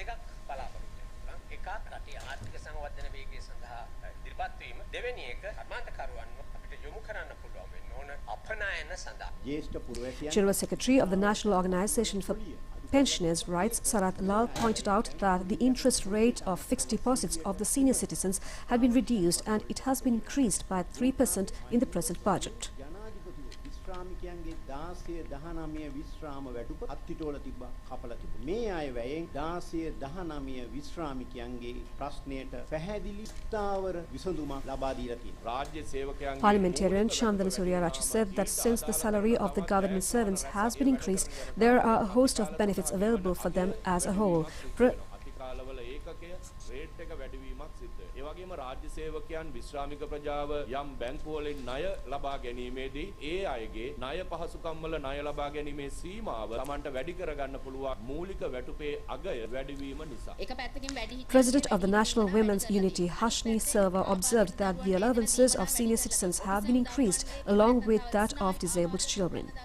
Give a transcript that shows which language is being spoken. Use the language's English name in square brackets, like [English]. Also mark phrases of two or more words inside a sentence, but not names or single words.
[English] General Secretary of the National Organization for Pensioners' Rights, Sarat Lal, pointed out that the interest rate of fixed deposits of the senior citizens had been reduced and it has been increased by 3% in the present budget. [Sinhala] ශ්‍රාමිකයන්ගේ 16 19 විශ්‍රාම වැටුප අත්තිටෝල තිබ්බා කපලා තිබ්බා මේ අය වැයෙන් 16 19 විශ්‍රාමිකයන්ගේ ප්‍රශ්නයට පැහැදිලි ස්ථාවර විසඳුමක් ලබා දීලා තියෙනවා රාජ්‍ය සේවකයන්ගේ [English] Parliamentarian Chandana Suryarachi said that since the salary of the government servants has been increased, there are a host of benefits available for them as a whole. [Sinhala] ඒ වගේම රාජ්‍ය සේවකයන් විශ්‍රාමික ප්‍රජාව යම් බැංකුවලින් ණය ලබා ගැනීමේදී ඒ අයගේ ණය පහසුකම් වල ණය ලබා ගැනීමේ සීමාව Tamanට වැඩි කර ගන්න පුළුවන් මූලික වැටුපේ අගය වැඩිවීම නිසා. [English] President of the National Women's Unity, Hashni Silva, observed that the allowances of senior citizens have been increased along with that of disabled children.